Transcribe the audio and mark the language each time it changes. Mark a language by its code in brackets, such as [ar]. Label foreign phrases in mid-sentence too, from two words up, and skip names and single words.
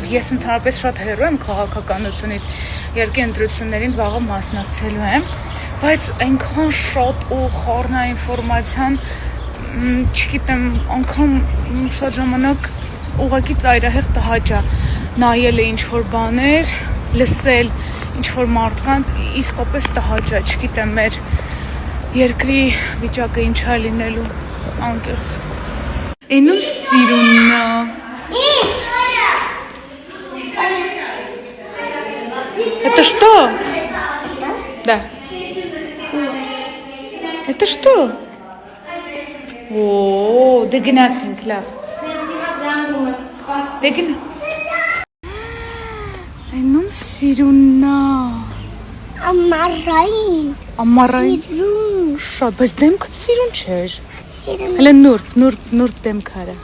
[hy] ես ընդհանրապես շատ հեռու եմ քաղաքականությունից, իհարկե ընտրություններին վաղը մասնակցելու եմ, բայց այնքան շատ ու խառնա ինֆորմացիան, չգիտեմ, անգամ շատ ժամանակ ուղղակի ծայրահեղ տհաճ է, նայել է ինչ-որ բաներ, լսել ինչ-որ մարդկանց, իսկապես տհաճ է, չգիտեմ, մեր երկրի վիճակը ինչ է լինելու անկեղծ։ Էնում սիրուննա։ Ինչ? [ru] Это что? Да. Это что? О, [hy] դե գնացինք, լավ։ Դե գնա։ Էնում սիրուննա։ Ամառային։ Շատ, բայց դեմքդ սիրուն չէր։ Հələ նուրբ դեմք արա։